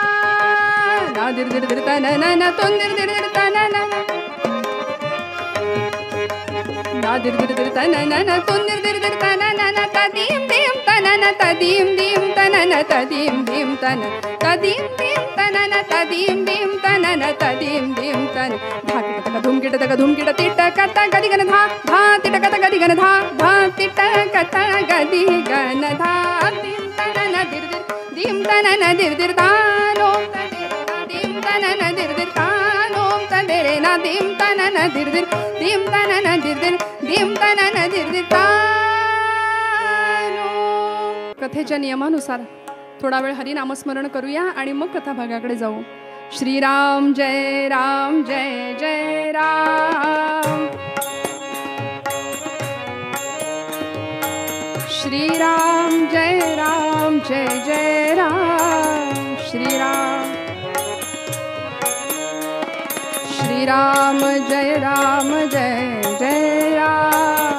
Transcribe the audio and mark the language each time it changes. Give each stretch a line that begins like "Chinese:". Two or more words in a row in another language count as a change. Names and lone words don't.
Marathi: दिर दिर दिर तनन तुन दिर दिर दिर तनन. दिर दिर दिर तनन तुन दिर दिर दिर तनन तदीम दीम तनन तदीम दीम तनन तदीम दीम तन तदीम दीम तनन तदीम दीम तनन तदीम दीम तन धा किट तक धूम किट तिट कत गदि गन धा धा तिट कत गदि गन धा धा तिट कत गदि गन धा दीम तनन दिर दिर दीम तनन दिर दिर तानो दीम तनन दिर दिर तानो तदेरे ना दीम तनन दिर दिर दीम तनन दिर दिर दीम तनन दिर दिर तानो. कथेच्या नियमानुसार थोडा वेळ हरिनामस्मरण करूया आणि मग कथा भागाकडे जाऊ. श्रीराम जय राम जय जय राम. श्रीराम जय राम जय जय राम. श्रीराम श्रीराम जय राम जय जय राम.